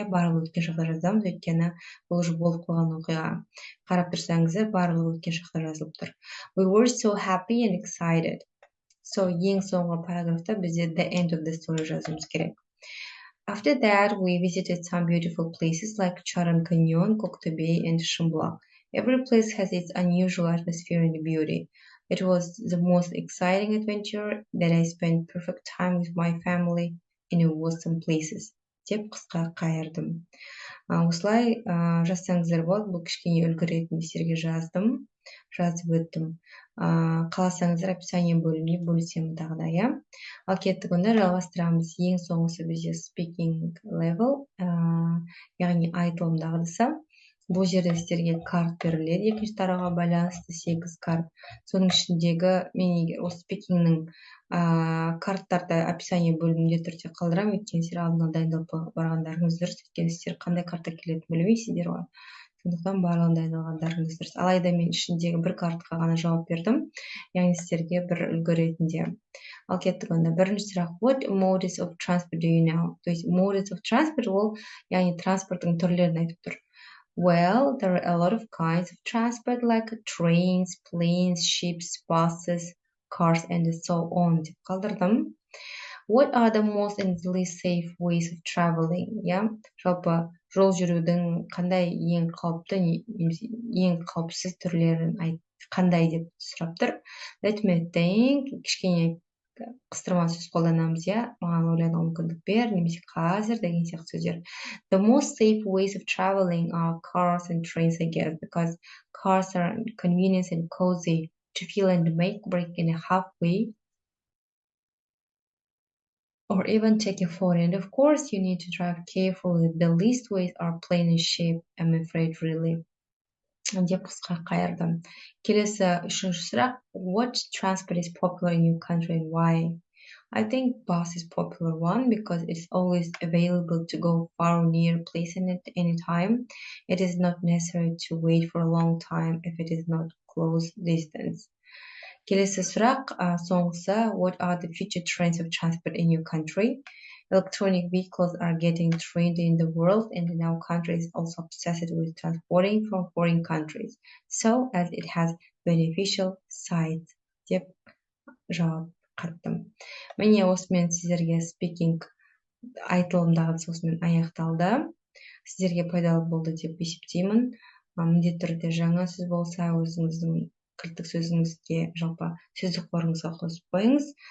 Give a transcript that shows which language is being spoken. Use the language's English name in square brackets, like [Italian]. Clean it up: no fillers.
[Kazakh] Барлық өткен шақта жазамыз, өйткені бұл уже болып қойған оқиға. Қарап тұрсаңыздар, барлық өткен шақта жазылып тұр. [English] We were so happy and excited. [Kazakh] So, ең соңғы параграфта бізде [English] the end of the story [Kazakh] жазуымыз керек. [English] After that, we visited some beautiful places like Charan Canyon, Koktebey, and Shimbuak. Every place has its unusual atmosphere and beauty. It was the most exciting adventure that I spent perfect time with my family in awesome places. [Kazakh] Деп қысқа қайырдым. Осылай жазсаңыздар болады. Бұл кішкене үлгі ретінде сіздерге жазып өттім. Қаласаңыздар описание бөліміне бөлісемін тағы да, иә. Ал кеттік онда жалғастырамыз. Ең соңғысы бізде speaking level, яғни айтылым дағдысы. Бұл жерде сіздерге карт беріледі. Екінші тарауға байланысты 8 карт. Соның ішіндегі мен егер осы спикингнің карттарды описание бөлімінде түрде қалдырамын. Өйткені сіздер алдына дайындалып барғандарыңыз дұрыс. Өйткені сіздер қандай картта келетінін білмейсіздер ғой. Сондықтан барлығын дайындалғандарыңыз дұрыс. Алайда мен ішіндегі бір картқа ғана жауап бердім. Яғни сіздерге бір үлгі ретінде. Ал кеттік онда. Бірінші сұрақ. [English] What modes of transport do you know? [Russian] То есть [Kazakh] modes of transport ол яғни транспорттың түрлерін айтып тұр. [English] Well, there are a lot of kinds of transport like trains, planes, ships, buses, cars, and so on. [Kazakh] Деп қалдырдым. [English] What are the most and least safe ways of traveling? [Kazakh] Yeah, жалпы жол жүрудің қандай ең қауіпті немесе ең қауіпсіз түрлерін қандай деп сұрап тұр. [English] Let me think. [Kazakh] Кішкене қыстырма сөз қолданамыз, иә. Маған ойлануға мүмкіндік бер, немесе қазір деген сияқты сөздер. [English] The most safe ways of traveling are cars and trains, I guess, because cars are convenient and cozy to feel and make break in a halfway or even take a photo. And of course, you need to drive carefully. The least ways are plane and ship, I'm afraid, really. [Kazakh] Деп қысқа қайырдым. Келесі үшінші сұрақ. [English] What transport is popular in your country and why? I think bus is popular one because it's always available to go far or near place at any time. It is not necessary to wait for a long time if it is not close distance. [Kazakh] Келесі сұрақ, соңғысы. [English] What are the future trends of transport in your country? Electronic vehicles are getting trained in the world, and in our country is also obsessed with transporting from foreign countries, so as it has beneficial sides. [Kazakh] Деп жауап қаттым. Міне осымен сіздерге speaking айтылым дағдысы осымен аяқталды. Сіздерге пайдалы болды деп есептеймін. Міндетті түрде жаңа сөз болса өзіңіздің кілттік сөзіңізге жалпы сөздік қорыңызға қосып қойыңыз.